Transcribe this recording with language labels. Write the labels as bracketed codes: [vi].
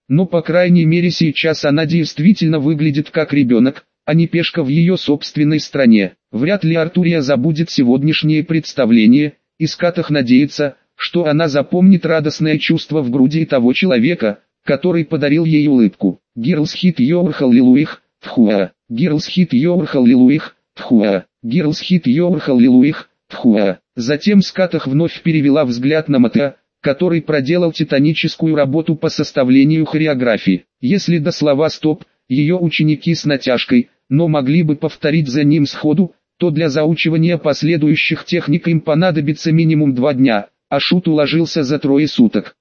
[ru] Но по крайней мере сейчас она действительно выглядит как ребенок, а не пешка в ее собственной стране. Вряд ли Артурия забудет сегодняшнее представление, и Скатах надеется, что она запомнит радостное чувство в груди того человека, который подарил ей улыбку. [en] Girls hit your hallelujah, тхуа. Girls hit your hallelujah, тхуа. Girls hit your hallelujah, тхуа. [ru] Затем Скатах вновь перевела взгляд на Матеа, который проделал титаническую работу по составлению хореографии. Если до слова «стоп» ее ученики с натяжкой, но могли бы повторить за ним сходу, то для заучивания последующих техник им понадобится минимум 2 дня, а Шут уложился за 3 суток.